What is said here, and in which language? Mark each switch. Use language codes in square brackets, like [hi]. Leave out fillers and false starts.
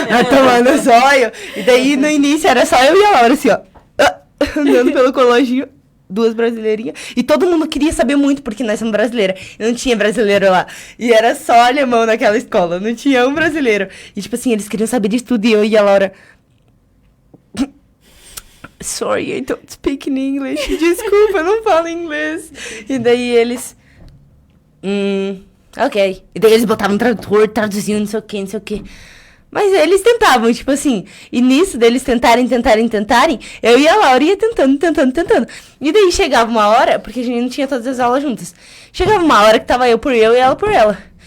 [pt] Tomando zóio. E daí, no início, era só eu e a Laura, assim, ó. Andando pelo colégio. 2 brasileirinhas. E todo mundo queria saber muito, porque nós somos brasileiras. E não tinha brasileiro lá. E era só alemão naquela escola. Não tinha um brasileiro. E, tipo assim, eles queriam saber de tudo. E eu e a Laura... [en] Sorry, I don't speak in English. [pt] Desculpa, eu não falo inglês. E daí eles... ok. E daí eles botavam um tradutor, traduziam, não sei o que. Mas eles tentavam, tipo assim, e nisso deles tentarem, eu e a Laura ia tentando. E daí chegava uma hora, porque a gente não tinha todas as aulas juntas, chegava uma hora que tava eu por eu e ela por ela.